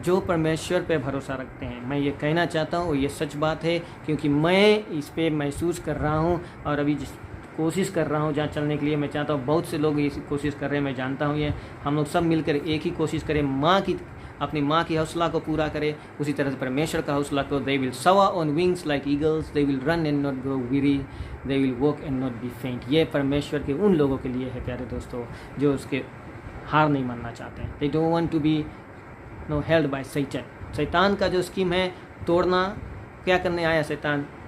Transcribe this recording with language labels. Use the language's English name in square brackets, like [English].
[Hindi] जो परमेश्वर पे भरोसा रखते हैं, मैं ये कहना चाहता हूँ, ये सच बात है, क्योंकि मैं इस पे महसूस कर रहा हूँ, और अभी जिस कोशिश कर रहा हूँ जहाँ चलने के लिए, मैं चाहता हूँ बहुत से लोग ये कोशिश कर रहे हैं, मैं जानता हूँ। ये हम लोग सब मिलकर एक ही कोशिश करें, अपनी माँ की हौसला को पूरा करें, उसी तरह से परमेश्वर का हौसला को। [English] They will soar on wings like eagles, they will run and not grow weary, they will walk and not be faint। [Hindi] ये परमेश्वर के उन लोगों के लिए है प्यारे दोस्तों, जो उसके हार नहीं मानना चाहते हैं। [English] they don't want to be held by Satan। [Hindi] शैतान का जो स्कीम है तोड़ना क्या करने आया शैतान?